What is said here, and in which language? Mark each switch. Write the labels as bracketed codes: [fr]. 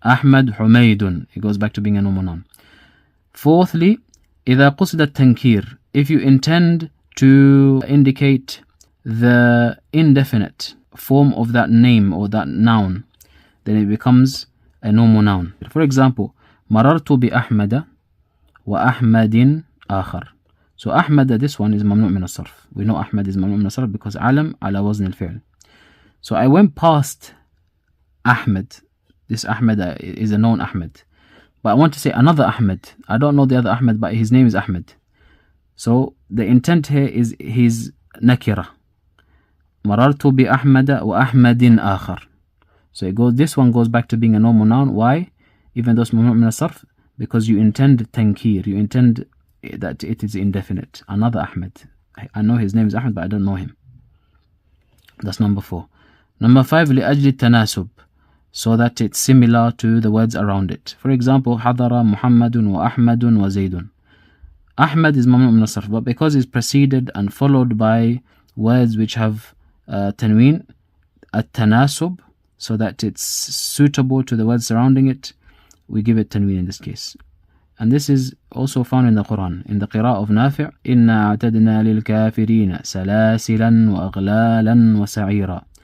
[en] Ahmad Humaydun, it goes back to being a normal noun. Fourthly, [ar] إذا قصد التنكير, [en] if you intend to indicate the indefinite form of that name or that noun, then it becomes a normal noun. For example, [ar] مررت بأحمد وأحمد آخر. [en] So Ahmad, this one is mamnu' min as-sarf. We know Ahmad is mamnu' min as-sarf because alam ala wazn al-fi'l. So I went past Ahmed. This Ahmed is a known Ahmed. But I want to say another Ahmed. I don't know the other Ahmed, but his name is Ahmed. So the intent here is his nakira. [ar] مررت بأحمد وأحمد آخر. [en] So this one goes back to being a normal noun. Why? Even though it's mamnu' min as-sarf, because you intend tankir. You intend that it is indefinite. Another Ahmed. I know his name is Ahmed, but I don't know him. That's number 4. Number 5, [ar] لأجل التناسب, [en] so that it's similar to the words around it. For example, [ar] حضر محمد وأحمد وزيد. [en] Ahmed is mamnu' min as-sarf, but because it's preceded and followed by words which have tanween, at-tanasub, so that it's suitable to the words surrounding it, we give it tanween in this case. And this is also found in the Quran, in the qira'ah of Nafi', [ar] إِنَّا أَعْتَدْنَا لِلْكَافِرِينَ سَلَاسِلًا وَأَغْلَالًا وَسَعِيرًا.